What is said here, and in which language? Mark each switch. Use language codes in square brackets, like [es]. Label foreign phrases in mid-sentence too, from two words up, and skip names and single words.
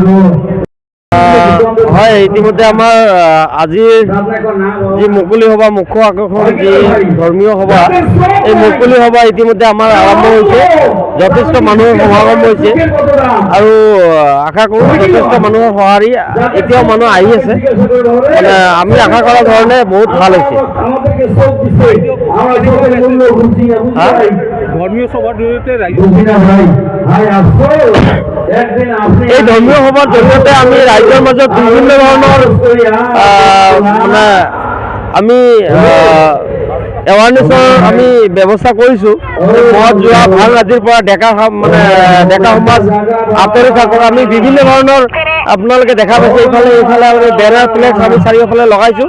[as] হয়, ইতিমধ্যে আমাৰ আজিৰ যি মুকলি সভা, মুখ্য আকৰ্ষণ যি ধৰ্মীয় সভা, এই মুকলি সভা ইতিমধ্যে আমাৰ আৰম্ভ হৈছে। যথেষ্ট মানুহৰ সমাগম হৈছে আৰু আশা কৰোঁ যথেষ্ট মানুহৰ সঁহাৰি এতিয়াও মানুহ আহি আছে। মানে আমি আশা কৰা ধৰণে বহুত ভাল হৈছে। [bn] ধর্মীয় সভার জড়িয়ে [as] এই ধৰ্মীয় সভাৰ জৰিয়তে আমি ৰাইজৰ মাজত বিভিন্ন ধৰণৰ মানে আমি এৱাৰনেছৰ আমি ব্যৱস্থা কৰিছোঁ। মদ যোৱা ভাল ৰাতিৰ পৰা ডেকা সমাজ আঁতৰি থাকক। আমি বিভিন্ন ধৰণৰ আপোনালোকে দেখা পাইছে এইফালে আমি বেনাৰ ফ্লেক্স আমি চাৰিওফালে লগাইছোঁ।